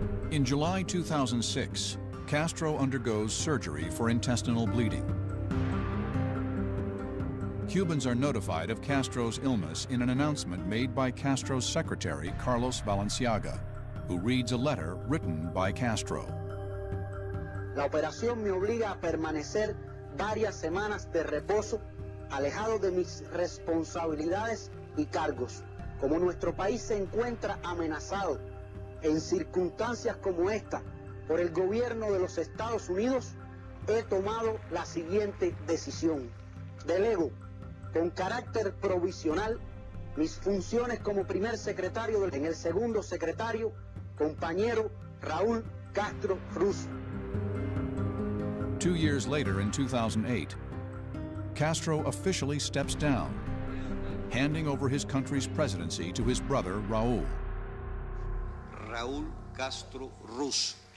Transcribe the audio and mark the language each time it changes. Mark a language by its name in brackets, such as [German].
[English] In July 2006, Castro undergoes surgery for intestinal bleeding. Cubans are notified of Castro's illness in an announcement made by Castro's secretary, Carlos Valenciaga, who reads a letter written by Castro. [Spanish] La operación me obliga a permanecer varias semanas de reposo, alejado de mis responsabilidades y cargos. Como nuestro país se encuentra amenazado en circunstancias como esta por el gobierno de los Estados Unidos, he tomado la siguiente decisión. Delego con carácter provisional mis funciones como primer secretario en el segundo secretario, compañero Raúl Castro Ruz. [English] 2 years later, in 2008, Castro officially steps down, handing over his country's presidency to his brother, Raúl. Raúl Castro Ruz.